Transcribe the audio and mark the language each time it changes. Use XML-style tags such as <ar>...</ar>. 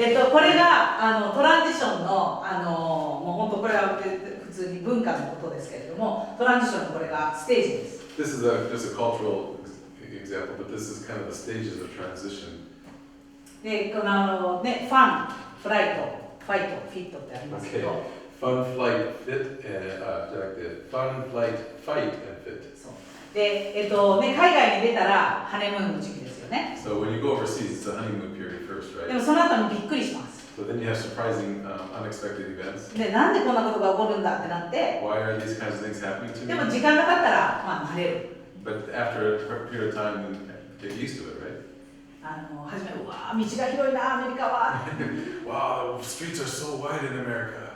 <ja>これがトランジションのもう本当これは普通に文化のことですけれども、トランジションのこれがステージです。</ja> <en>This is just a cultural example, but this is kind of the stages of transition.</en> <ja>で、このね、ファン、フライト、ファイト、フィットってありますけ</ja> <en>Okay.</en> <ja>ど、</ja> <en>Fun, flight, fit, and fun, flight, fight, and fit.</en> <ja>そうで、ね、海外に出たらハネムーンの時期ですよね。</ja> <en>So when you go overseas, it's a honeymoon period first,</en> <ja>で</ja> <en>right?</en> <ja>もその後にびっくりします。</ja> <en>So then you have surprising, unexpected events.</en> <ja>で、なんでこんなことが起こるんだってなって、</ja> <en>Why are these kinds of things happening to</en> <ja>でも</ja> <en>me?</en> <ja>時間が経ったら、まあ慣れる。</ja> <en>But after a period of time, then get used to it, right?</en> <ja>初め、うわー、道が広いな、アメリカは。</ja> <en>Wow, streets are so wide in America.</en>